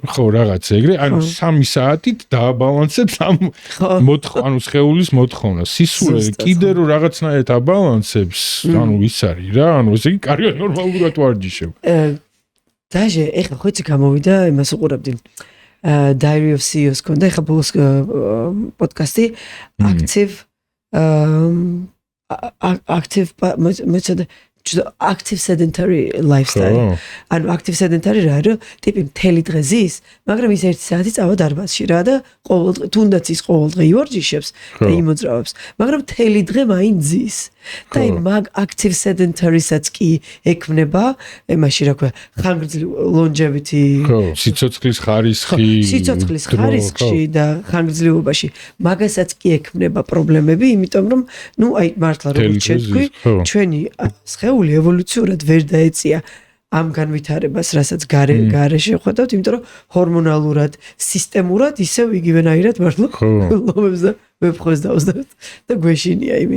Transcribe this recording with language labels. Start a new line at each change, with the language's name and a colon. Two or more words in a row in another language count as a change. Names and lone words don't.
Georgian: ხო, რაღაც ეგრე, ანუ 3 საათით დააბალანსებ ანუ სხეულის მოთხოვნას. სისულე კიდე რომ რაღაცნაირად აბალანსებს, ანუ ის არის რა, ანუ ესე იგი კარგად ნორმალურად ვარჯიშებ. დაჟე, ეხლა ხო იცი გამოვიდა, იმას უყურებდი. Diary of CEOs კონდა, ეხლა ბოლოს პოდკასტი
English: active sedentary lifestyle.
Georgian: ანუ
English: active sedentary
Georgian: რა არის? ტიპი მთელი დღე ზის, მაგრამ ის 1 საათი წავა დარბაზში რა და ყოველდღე თუნდაც ის ყოველდღე ივარჯიშებს და იმოძრავებს, მაგრამ მთელი დღე მაინც ზის. და მაგ
English: active sedentary-
Georgian: საც კი ექმნება, მაშინ რა ქვია, ხანგრძლივ longevity, სიცოცხლის ხარისხში და ხანგრძლივობაში მაგასაც კი ექმნება პრობლემები, იმიტომ რომ აი მართლა როგორც შევთქვი, ჩვენი სხეული ევოლუციურად ვერ დაეწია ამ განვითარებას, რასაც გარეშე ხვდავთ, იმიტომ რომ ჰორმონალურად, სისტემურად ისევ იგივენაირად მართლა ლომებს და ვეფხვეს დავსდათ და გვეშინია იმის.